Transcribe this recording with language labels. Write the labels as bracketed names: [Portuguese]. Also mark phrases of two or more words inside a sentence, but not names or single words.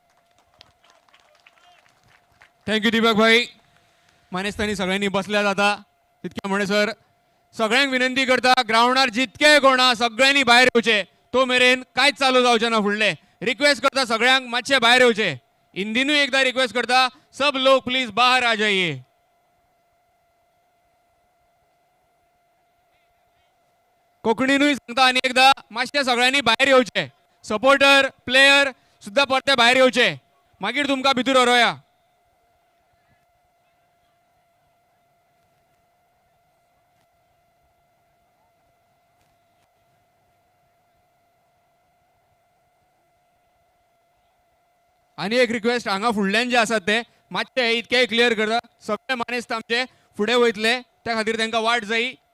[Konkani] थँक्यू दिपक भाई. मानेस्तांनी सगळ्यांनी बसल्यात आता. तितक्या म्हणसर सगळ्यांक विनंती करता, ग्राउंडार जितके कोण आहा सगळ्यांनी भायर येवचे. तो मेरेन कांयच चालू जावचें ना फुडलें. रिक्वेस्ट करता सगळ्यांक मातशे भायर येवचे. हिंदीनूय एकदा रिक्वेस्ट करता, [Hindi] सब लोग प्लीज बाहर आ जाइए. [Konkani] कोंकणीनूय सांगता आनी एकदा, मातशे सगळ्यांनी भायर येवचे. सपोर्टर प्लेयर सुद्दां परते भायर येवचे, मागीर तुमकां भितर व्हरोया. आनी एक रिक्वेस्ट, हांगा फुडल्यान जे आसात ते मातशे इतके क्लियर करता, सगळे मानेस्त आमचे फुडें वयतले, त्या खातीर तांकां वाट जायी.